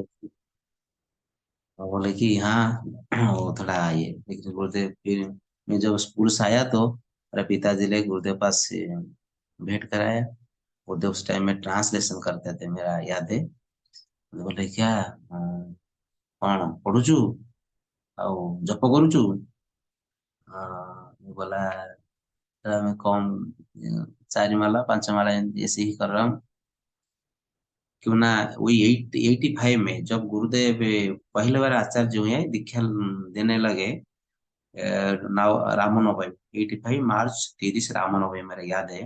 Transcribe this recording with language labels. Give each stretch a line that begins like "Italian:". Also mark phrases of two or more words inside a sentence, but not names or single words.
Hindi: और बोले कि हाँ वो थोड़ा ये, लेकिन गुरुदेव फिर मैं जब स्कूल से आया तो मेरे पिताजी ने गुरुदेव पास से भेंट कराया। गुरुदेव उस टाइम में ट्रांसलेशन करते थे, मेरा याद है। बोले क्या
Odia: କଣ ପଢୁଛୁ ଆଉ ଜପ କରୁଛୁ।
Hindi: मैं बोला "सर, मैं कम 4 माला 5 माला ऐसे ही कर रहा हूँ"। क्यों ना वही 85 में जब गुरुदेव पहले बार आचार्य हुए, दीक्षा देने लगे, रामनवमी 85 मार्च 30 रामनवमी मेरा याद है।